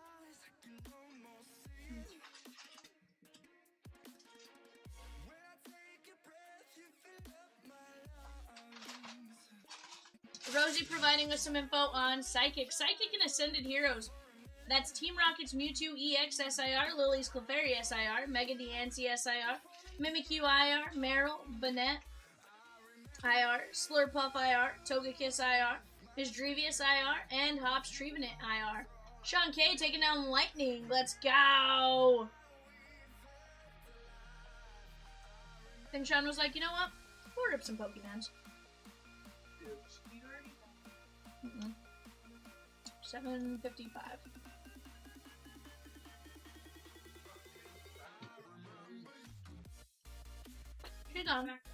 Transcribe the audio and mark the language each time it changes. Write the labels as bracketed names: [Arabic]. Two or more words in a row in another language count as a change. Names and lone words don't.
[English] Rosie providing us some info on Psychic. Psychic and Ascended Heroes. That's Team Rocket's Mewtwo EX SIR, Lily's Clefairy SIR, Mega Diancie SIR, Mimikyu IR, Meryl, Banette IR, Slurpuff IR, Togekiss IR, Misdrevious IR, and Hops Trevenant IR. Sean K taking down Lightning. Let's go! Then Sean was like, you know what? We'll rip some Pokemons. Mm-mm. 755. She's on.